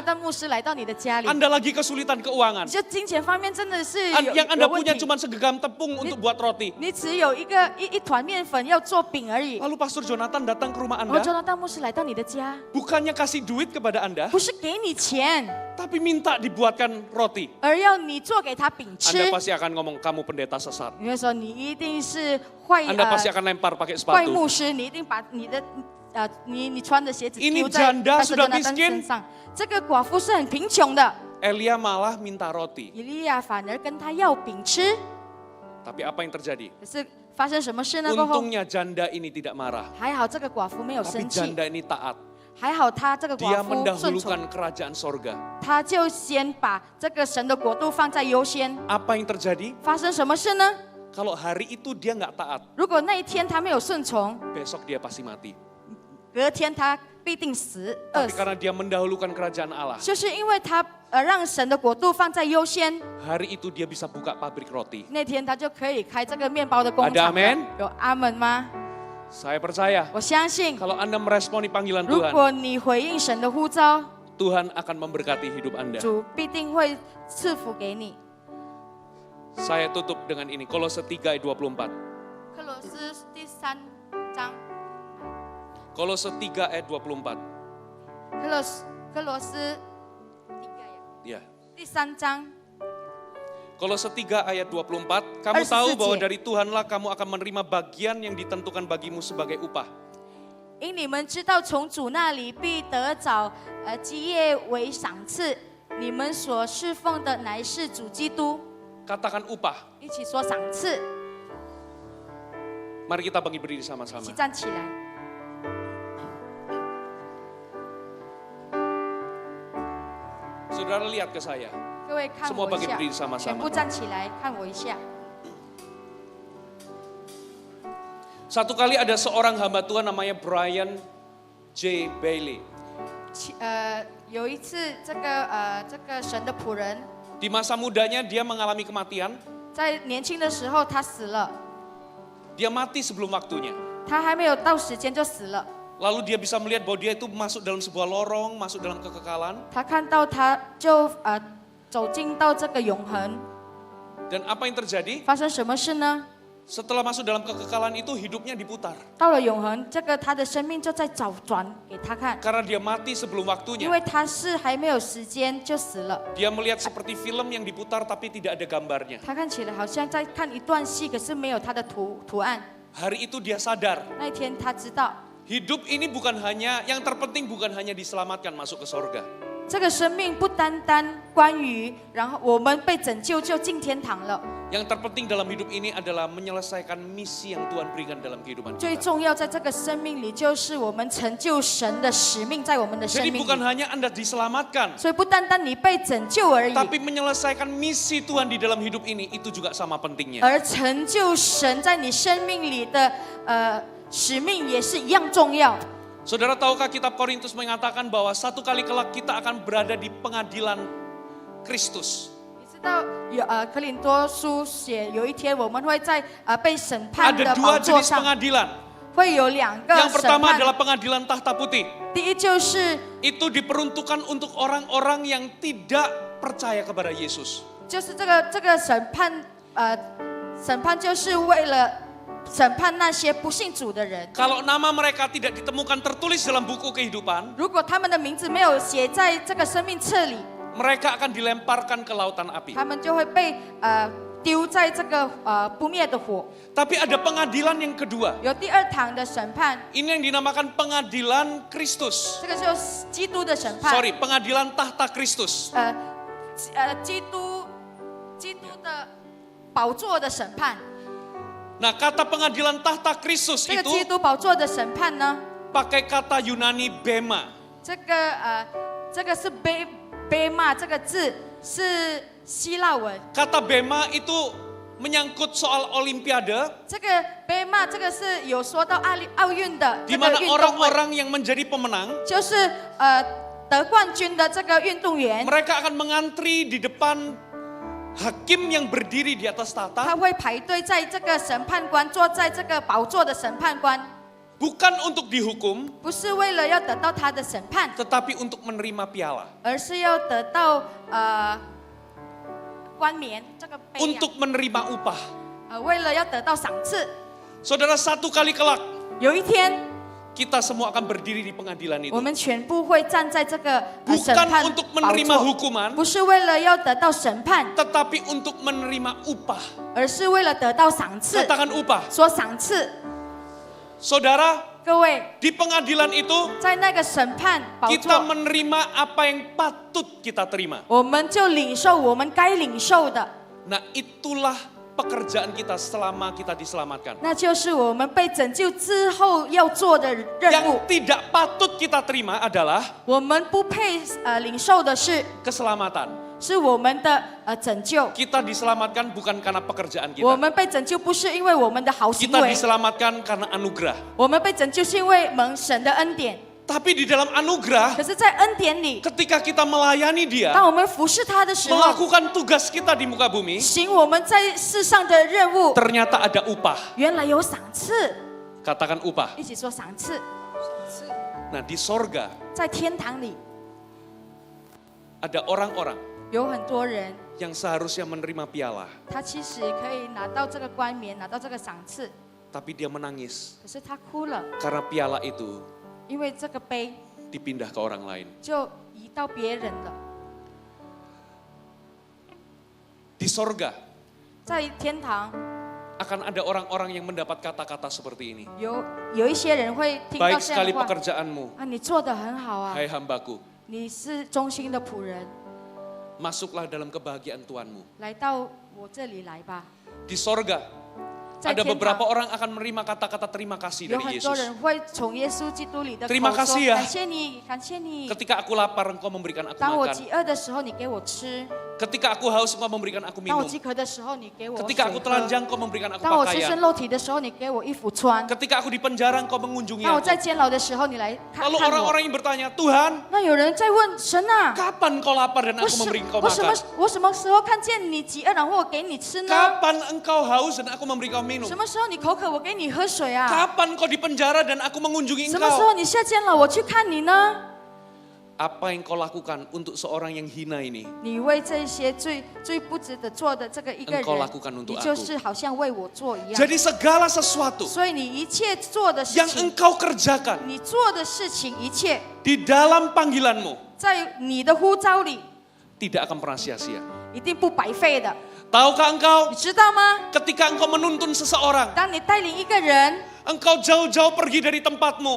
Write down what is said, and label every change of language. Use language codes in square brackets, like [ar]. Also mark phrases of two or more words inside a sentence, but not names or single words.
[zh] 丹牧师来到你的家里， [id] Anda lagi kesulitan keuangan. [zh] 你就金钱方面真的是 [id] Yang Anda [zh] 有问 [id] punya [zh] 题。 [id] cuma segenggam tepung untuk buat roti. [zh] 你只有一团面粉要做饼而已。 [id] Lalu Pastor Jonathan datang ke rumah [zh] 然后约 [id] Anda, [zh] 拿丹牧师来到你的家， [id] bukannya kasih duit kepada Anda, [zh] 不是给你钱， [id] tapi minta dibuatkan roti. [zh] 而要你做给他饼吃。 [id] Anda pasti akan ngomong, kamu pendeta sesat. [zh] 你会说你一定是坏 [id] Anda pasti akan lempar pakai [zh] 坏 [id] sepatu. [zh] 牧师，你一定把你的你穿的鞋子 [id] Ini [zh] 丢在 [id] janda [zh] 但是 [id] sudah [zh] 约拿丹 [id] miskin [zh] 身上。这个寡妇是很贫穷的， [id] Elia malah minta roti. [zh] 以利亚反而跟他要饼吃。 [id] Tapi apa yang terjadi? [zh] 可是发生什么事呢？过后 [id] Untungnya janda ini tidak marah. [zh] 还好这个寡妇没有 [id] Tapi [zh] 生气， [id] janda ini taat. [zh] 还好他这个 [id] Dia [zh] 寡妇顺从， [id] mendahulukan kerajaan sorga. [zh] 他就先把这个神的国度放在优先。 [id] Apa yang terjadi? [zh] 发生什么事呢？ [id] Kalau hari itu dia nggak taat, [zh] 如果那一天他没有顺从， [id] besok dia pasti mati. [zh] 隔天他必定饿 [id] Tapi [zh] 死， [id] karena dia mendahulukan kerajaan Allah, [zh] 就是因为他让神的国度放在优先， [id] hari itu dia bisa buka pabrik roti. [zh] 那天他就可以开这个面包的工 [id] Ada [zh] 厂了 [id] amen？ [zh] 有阿门吗？ [id] Saya percaya [zh] 我相信， [id] kalau Anda meresponi panggilan [zh] 如 [id] Tuhan, [zh] 果你回应神的呼召， [id] Tuhan akan memberkati hidup Anda. [zh] 主必定会赐福给你。 [id] Saya tutup dengan ini, Kolose 3 ayat 24. [zh] 克罗斯第3章， [id] Kolose 3 ayat 24. [zh] 克罗斯 [id] Ya. [zh] 第3章。 [id] Kolose 3 ayat 24, kamu [zh] 24 [id] tahu bahwa [zh] 节。 [id] dari Tuhanlah kamu akan menerima bagian yang ditentukan bagimu sebagai upah. [zh] 因你们知道，从主那里必得找基业为赏赐。你们所侍奉的乃是主基督。 [id] Katakan upah. [zh] 一起说赏赐， [id] Mari kita bangkit berdiri [zh] 一 [id] sama-sama. [zh] 起站起来。 [id] Saudara lihat ke saya. [zh] 各位看 [id] Semua [zh] 我一 [id] bangkit [zh] 下 [id] berdiri，sama-sama [zh] 全部站起来看我一下。 [id] Satu kali ada seorang hamba Tuhan namanya Brian J. Bailey. [zh] 有一次，这个神的仆人 [id] Di masa mudanya dia mengalami kematian. [zh] 在年轻的时候他死了， [id] Dia mati sebelum waktunya. [zh] 他还没有到时间就死了。 [id] Lalu dia bisa melihat bahwa dia itu masuk dalam sebuah lorong, masuk dalam kekekalan. [zh] 他看到他就走进到这个永恒， [id] Dan apa yang terjadi? [zh] 发生什么事呢？ [id] Setelah masuk dalam kekekalan itu hidupnya diputar. [zh] 到了永恒，这个他的生命就在找转给他看， [id] Karena dia mati sebelum [zh] 因 [id] waktunya. [zh] 为他是还没有时间就死了。 [id] Dia melihat seperti film yang diputar tapi tidak ada gambarnya. [zh] 他看起来好像在看一段戏，可是没有他的图案。 [id] Hari itu dia sadar. [zh] 那一天他知道， [id] Hidup ini bukan hanya, yang terpenting bukan hanya diselamatkan masuk ke sorga. [zh] 这个生命不单单关于，然后我们被拯救就进天堂了。 [id] Yang terpenting dalam hidup ini adalah menyelesaikan misi yang Tuhan berikan dalam kehidupan [zh] 最 [id] kita. [zh] 重要在这个生命里，就是我们成就神的使命在我们的生 [id] Jadi [zh] 命 [id] bukan [zh] 里。 [id] hanya Anda diselamatkan, [zh] 所以不单单你被拯救而已， [id] tapi menyelesaikan misi Tuhan di dalam hidup ini itu juga sama pentingnya. [zh] 而成就神在你生命里的使命也是一样重要。 [id] Saudara tahukah kitab Korintus mengatakan bahwa satu kali kelak kita akan berada di pengadilan Kristus. [zh] 你知道有格林多书写有一天我们会在被审判 [id] Ada [zh] 的 [id] dua [zh] 宝座 [id] jenis [zh] 上， [id] pengadilan. [zh] 会有2个 [id] Yang [zh] 审 [id] pertama [zh] 判。 [id] adalah pengadilan tahta putih. [zh] 第一就是 [id] Itu diperuntukkan untuk orang-orang yang tidak percaya kepada Yesus. [zh] 这个审判就是为了审判那些不信主的人。 [id] Kalau nama mereka tidak ditemukan tertulis dalam buku kehidupan, [zh] 如果他们的名字没有写在这个生命册里， [id] mereka akan dilemparkan ke lautan api. [zh] 他们就会被丢在这个不灭的火。 [id] Tapi ada pengadilan yang kedua. [zh] 有第2堂的审判， [id] Ini yang dinamakan pengadilan Kristus. [zh] 这个就是基督的审判。 [id] Sorry, pengadilan tahta Kristus. [zh] 基督的宝座的审判。 [id] Nah, kata pengadilan tahta Kristus [zh] 这个 [id] itu [zh] 基督宝座的审判呢， [id] pakai kata Yunani bema. [zh] 这个是贝玛这个字是希腊文。 [id] Kata bema itu menyangkut soal olimpiade, [zh] 这个贝玛这个是有说到奥运的 [id] di [zh] 这个 [id] mana [zh] 运动会， [id] orang-orang yang menjadi pemenang, [zh] 就是得冠军的这个运动员， [id] mereka akan mengantri di depan hakim yang berdiri di atas [zh] 他 [id] tahta, [zh] 会排队在这个审判官坐在这个宝座的审判官， [id] bukan untuk dihukum, [zh] 不是为了要得到他的审判， [id] tetapi untuk menerima piala, [zh] 而是要得到冠冕这个杯 [id] untuk menerima upah. [zh] 为了要得到赏赐。 [id] Saudara, satu kali kelak [zh] 有一天， [id] kita semua akan berdiri di pengadilan [zh] 我 [id] itu. [zh] 们全部会站在这个审 [id] Bukan [zh] 判 [id] untuk [zh] 宝 [id] menerima [zh] 座， [id] hukuman, [zh] 不是为了要得到审判， [id] tetapi untuk menerima upah. [zh] 而是为了得到赏赐。 [id] Katakan upah. [zh] 说赏赐， [id] Saudara, [zh] 各位 [id] di pengadilan itu [zh] 在那个审判宝 [id] kita [zh] 座， [id] menerima apa yang patut kita terima. [zh] 我们就领受我们该领受的， [id] Nah, itulah pekerjaan kita selama kita diselamatkan. [zh] 那就是我们被拯救之后要做的任 [id] Yang [zh] 务。 [id] tidak patut kita terima adalah [zh] 我们不配领受的是， [id] keselamatan. [zh] 是我们的拯救。 [id] Kita diselamatkan bukan karena pekerjaan [zh] 我 [id] kita. [zh] 们被拯救不是因为我们的好行 [id] Kita [zh] 为， [id] diselamatkan karena anugerah. [zh] 我们被拯救是因为蒙神的恩典。 [id] Tapi di dalam anugerah, [zh] 可是，在恩典里， [id] ketika kita melayani dia, [zh] 当我们服侍他的时候， [id] melakukan tugas kita di muka bumi, [zh] 行我们在世上的任务， [id] ternyata ada upah. [zh] 原来有赏赐。 [id] Katakan upah. [zh] 一起说赏赐。 [id] Nah, di sorga [zh] 在天堂里 [id] ada orang-orang [zh] 有很多人， [id] yang seharusnya menerima piala, [zh] 他其实可以拿到这个冠冕，拿到这个赏赐， [id] tapi dia menangis [zh] 可是他哭了， [id] karena piala itu [zh] 因为这个杯 [id] dipindah ke orang lain. [zh] 就移到别人了。 [id] Di sorga [zh] 在天堂 [id] akan ada orang-orang yang mendapat kata-kata seperti ini. [zh] 有一些人会听到 [id] Baik [zh] 这样 [id] sekali [zh] 的话 [id] pekerjaanmu, [zh] 啊，你做得很好啊， [id] hai hambaku, [zh] 你是忠心的仆人， [id] masuklah dalam kebahagiaan Tuhanmu. [zh] 来到我这里来吧。 [id] Di sorga [zh] 在 [id] ada [zh] 天 [id] beberapa [zh] 堂 [id] orang akan menerima kata-kata terima kasih [zh] 有 [id] dari [zh] 很多 [id] Yesus. [zh] 人会从耶稣基督里的口 [id] Terima [zh] 说 [id] kasih ya [zh] 感谢你，感谢你。 [id] Ketika aku lapar, engkau memberikan aku [zh] 当我 [id] makan. [zh] 饥饿的时候，你给我吃； [id] Ketika aku haus, Engkau memberikan aku [zh] 当我 [id] minum. [zh] 饥渴的时候，你给我水 [id] Ketika aku [zh] 喝； [id] telanjang, Engkau memberikan aku [zh] 当我赤身 [id] pakaian. [zh] 露体的时候，你给我衣服穿； [id] Ketika aku di penjara, Engkau mengunjungi [zh] 当我 [id] aku. [zh] 在监牢的时候，你来看 [id] Lalu [zh] 看我。 [id] orang-orang yang bertanya, Tuhan, [zh] 那有人在问神啊， [id] kapan Engkau lapar dan [zh] 我 [id] aku [zh] 什 [id] memberi Engkau [zh] 我什么 [id] makan? [zh] 我什么时候看见你饥饿，然后我给你吃呢？ [id] Kapan Engkau haus dan aku memberi Engkau minum? [zh] 什么时候你口渴，我给你喝水啊？ [id] Kapan Engkau di penjara dan aku mengunjungi [zh] 什么时候 [id] Engkau? [zh] 你下监牢，我去看你呢？ [id] Apa yang kau lakukan untuk seorang yang hina ini? [zh] 你为这些最不值得做的这个一个 [id] Engkau [zh] 人， [id] lakukan untuk [zh] 你就是好像为我做一样。 [id] Jadi segala sesuatu [zh] 所以你一切做的事 [id] yang [zh] 情， [id] engkau kerjakan [zh] 你做的事情，一切 [id] di dalam panggilanmu [zh] 在你的呼召里， [id] tidak akan pernah sia-sia. [zh] 一定不白费的。 [id] Tahukah engkau [zh] 你知道吗？ [id] ketika engkau menuntun seseorang, [zh] 当你带领一个人， [id] engkau jauh-jauh pergi dari tempatmu,